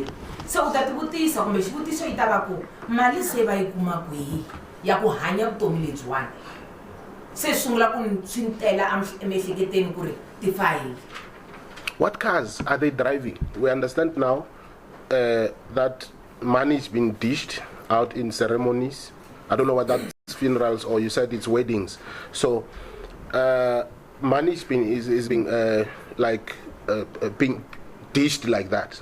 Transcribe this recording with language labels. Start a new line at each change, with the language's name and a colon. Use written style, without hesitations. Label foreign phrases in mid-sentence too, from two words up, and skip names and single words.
Tsonga: Se u ta tivutisa kumbe xivutiso yi ta va ku mali se va yi kuma kwihi ya ku hanya vutomi lebyiwani. Se sungula ku swi tela emiehleketeni ku ri tifayili.
English: What cars are they driving? We understand now that money is being dished out in ceremonies. I don't know what that's funerals or you said it's weddings. So money is being being dished like that.